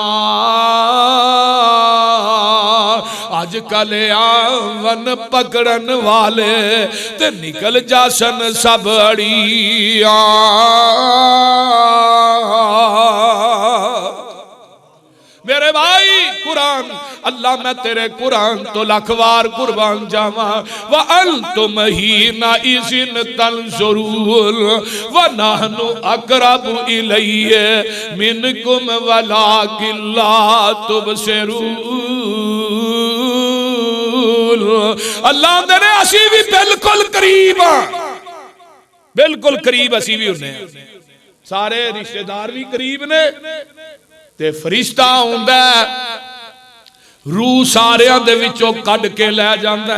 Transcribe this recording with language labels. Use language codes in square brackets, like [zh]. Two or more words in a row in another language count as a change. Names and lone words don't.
[pa] ਅੱਜ ਕੱਲ੍ਹ ਆਵਣ ਪਕੜਨ ਵਾਲੇ ਤੇ ਨਿਕਲ ਜਾਸਨ ਸਭ ਅੜੀਆਂ। ਮੇਰੇ ਭਾਈ ਕੁਰਆਨ ਅੱਲਾਹ ਮੈਂ ਤੇਰੇ ਕੁਰਆਨ ਤੋਂ ਲੱਖ ਵਾਰ ਕੁਰਬਾਨ ਜਾਵਾਂ। [ar] وأنتم حينئذ تنظرون ونحن أقرب إليه منكم ولكن لا تبصرون. [pa] ਅੱਲਾਹ ਦੇ ਅਸੀਂ ਵੀ ਬਿਲਕੁਲ ਕਰੀਬ ਹਾਂ, ਬਿਲਕੁਲ ਕਰੀਬ ਅਸੀਂ ਵੀ ਹੁੰਨੇ। ਸਾਰੇ ਰਿਸ਼ਤੇਦਾਰ ਵੀ ਕਰੀਬ ਨੇ ਤੇ ਫ਼ਰਿਸ਼ਤਾ ਆਉਂਦਾ ਰੂਹ ਸਾਰਿਆਂ ਦੇ ਵਿੱਚੋਂ ਕੱਢ ਕੇ ਲੈ ਜਾਂਦਾ।